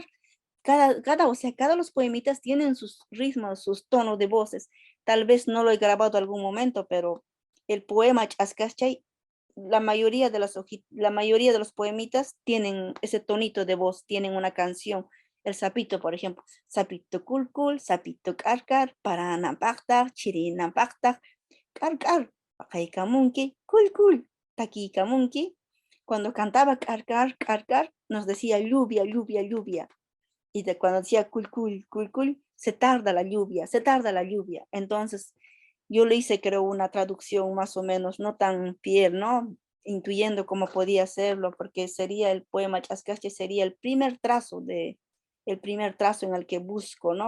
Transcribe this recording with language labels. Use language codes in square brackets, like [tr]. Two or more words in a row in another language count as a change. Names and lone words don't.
[es] O sea, cada los poemitas tienen sus ritmos, sus tonos de voces. Tal vez no lo he grabado algún momento, pero el poema Chascaschay, la mayoría de los poemitas tienen ese tonito de voz, tienen una canción. El sapito, por ejemplo, [qu] sapito culcul, sapito carcar, paranampacta, chirinampacta, carcar, pacaikamunki, culcul, taquicamunki. [es] Cuando cantaba carcar, carcar, nos decía lluvia, lluvia, lluvia. Y cuando decía cul, se tarda la lluvia, se tarda la lluvia. Entonces, yo le hice, creo, una traducción más o menos, no tan fiel, ¿no? Intuyendo cómo podía hacerlo, porque sería el poema Chascache, sería el primer trazo en el que busco, ¿no?